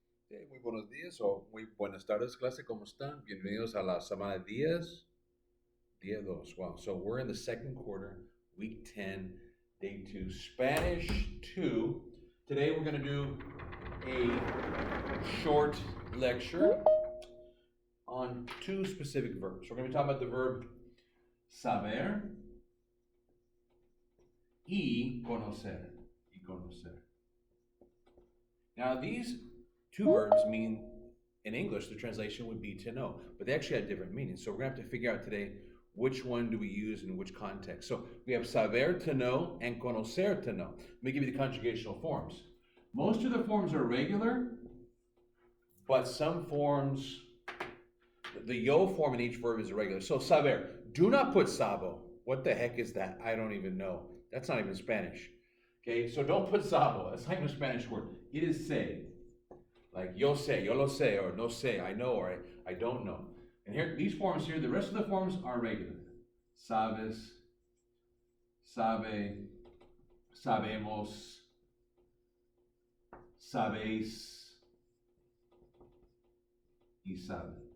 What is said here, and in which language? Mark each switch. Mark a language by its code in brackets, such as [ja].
[es] Ok, muy buenos días o muy buenas tardes, clase. ¿Cómo están? Bienvenidos a la semana 10, día 2. [en] Wow. So we're in the second quarter, week 10, day 2, Spanish 2. Today we're going to do a short lecture on two specific verbs. We're going to be talking about the verb [es] saber y conocer. Y conocer. [en] Now, these two verbs mean, in English, the translation would be to know, but they actually have different meanings. So we're going to have to figure out today which one do we use in which context. So we have saber to know and conocer to know. Let me give you the conjugational forms. Most of the forms are regular, but some forms, the yo form in each verb is irregular. So saber, do not put sabo. What the heck is that? I don't even know. That's not even Spanish. Okay, so don't put sabo. That's not even a Spanish word. It is say. Like [es] yo sé, yo lo sé, [en] or [es] no sé, [en] I know, or I don't know. And here, these forms here, the rest of the forms are regular. [es] Sabes, sabe, sabemos, sabéis, y sabe.